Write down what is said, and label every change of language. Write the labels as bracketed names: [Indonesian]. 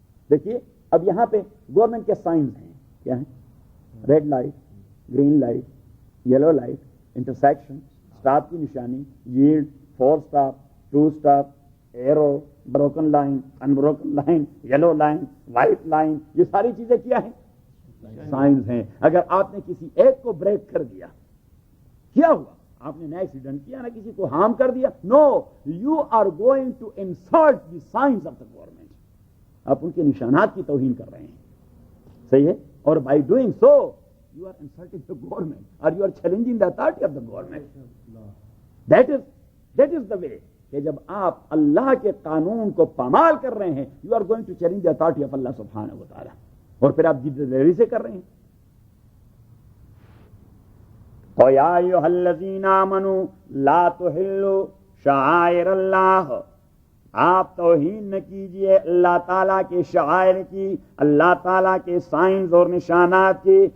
[Urdu] دیکھیے اب یہاں پہ گورنمنٹ کے سائنز ہیں، کیا ہیں؟ Red light, green light, yellow light, intersection, stop کی نشانی، yield, 4 stop, 2 stop, arrow, broken line, ان broken line, yellow line, white line. یہ ساری چیزیں کیا ہیں؟ سائنس ہیں. اگر آپ نے کسی ایک کو بریک کر دیا، کیا ہوا؟ آپ نے نیا ایکسیڈنٹ کیا نا، کسی کو ہارم کر دیا. [English] No, you are going to insult the science of the government. [Urdu] آپ ان کے نشانات کی توہین کر رہے ہیں. صحیح ہے. [English] اور by doing so you are insulting the government or you are challenging the authority of the government. That is the way [Urdu] کہ جب آپ اللہ کے قانون کو پامال کر رہے ہیں، [English] you are going to challenge the authority of Allah subhanahu wa ta'ala، [Urdu] اور پھر آپ جد دلیری سے کر رہے ہیں. [Arabic] وَيَا أَيُّهَا الَّذِينَ آمَنُوا لَا تُحِلُّوا شَعَائِرَ اللَّهِ، [Urdu] آپ توہین نہ کیجئے اللہ تعالیٰ کے شعائر کی، اللہ تعالیٰ کے سائنز اور نشانات کی.